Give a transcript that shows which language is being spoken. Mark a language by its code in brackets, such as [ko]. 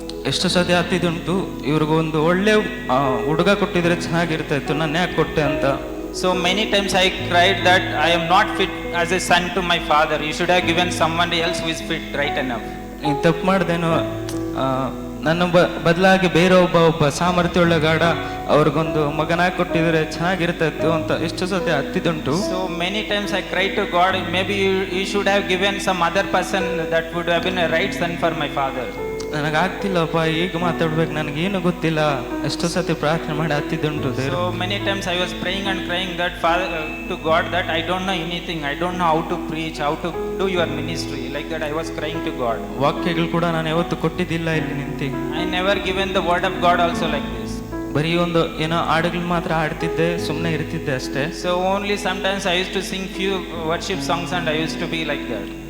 [kn] ಎಷ್ಟು ಸತಿ ಹತ್ತಿದ್ದುಂಟು, ಇವ್ರಿಗೊಂದು ಒಳ್ಳೆ ಹುಡುಗ ಕೊಟ್ಟಿದ್ರೆ ಚೆನ್ನಾಗಿರ್ತಾ ಇತ್ತು, ನಾನು ಯಾಕೆ ಕೊಟ್ಟೆ ಅಂತ. [en] So many times I cried that I am not fit as a son to my father. You should have given someone else who is fit right enough. [kn] ನೀನು ತಪ್ಪು ಮಾಡ್ದೇನೋ, ನನ್ನ ಬದಲಾಗಿ ಬೇರೆ ಒಬ್ಬ ಸಾಮರ್ಥ್ಯವುಳ್ಳ ಗಾಢ ಅವ್ರಿಗೊಂದು ಮಗನಾಗಿ ಕೊಟ್ಟಿದ್ರೆ ಚೆನ್ನಾಗಿರ್ತಾ ಇತ್ತು ಅಂತ ಎಷ್ಟು ಸತಿ ಹತ್ತಿದ್ದುಂಟು. [en] So many times I cried to God, maybe you should have given some other person that would have been a right son for my father. [kn] ನನಗಾಗ್ತಿಲ್ಲಪ್ಪ, ಈಗ ಮಾತಾಡ್ಬೇಕು, ನನಗೇನು ಗೊತ್ತಿಲ್ಲ, ಎಷ್ಟೋ ಸತಿ ಪ್ರಾರ್ಥನೆ ಮಾಡಿ ಹತ್ತಿದ್ದುಂಟು. [en] So many times I was praying and crying that Father to God that I don't know anything, I don't know how to preach, how to do your ministry, like that I was crying to God. [kn] ವಾಕ್ಯಗಳು ಕೂಡ ನಾನು ಯಾವತ್ತು ಕೊಟ್ಟಿದ್ದಿಲ್ಲ ಇಲ್ಲಿ ನಿಂತು. [en] I never given the word of God also like this. [kn] ಬರೀ ಒಂದು ಏನೋ ಹಾಡುಗಳು ಮಾತ್ರ ಹಾಡ್ತಿದ್ದೆ, ಸುಮ್ಮನೆ ಇರ್ತಿದ್ದೆ ಅಷ್ಟೇ. [en] So only sometimes I used to sing few worship songs and I used to be like that.